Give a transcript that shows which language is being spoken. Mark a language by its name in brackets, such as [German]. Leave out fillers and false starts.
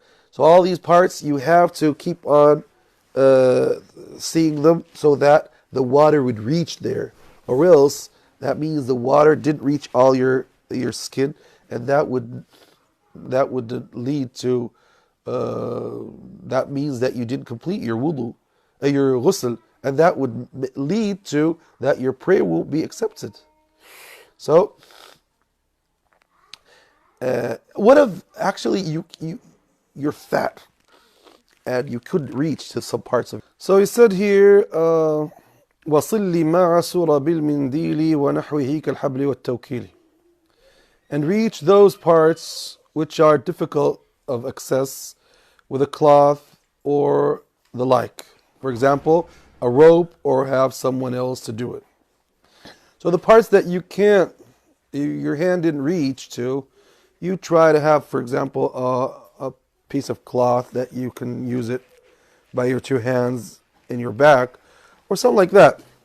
[English] So all these parts, you have to keep on seeing them so that the water would reach there, or else that means the water didn't reach all your skin, and that would lead to that means that you didn't complete your wudu, your ghusl, and that would lead to that your prayer won't be accepted. So what if actually you're fat and you couldn't reach to some parts of it? So he said here, [Arabic] وَصِلِّ مَا عَسُرَ بِالْمِنْدِيلِ وَنَحْوِهِ كَالْحَبْلِ وَالتَّوْكِيلِ. [English] And reach those parts which are difficult of access with a cloth or the like. For example, a rope, or have someone else to do it. So the parts that you can't, your hand didn't reach to, you try to have, for example, a piece of cloth that you can use it by your two hands in your back, or something like that.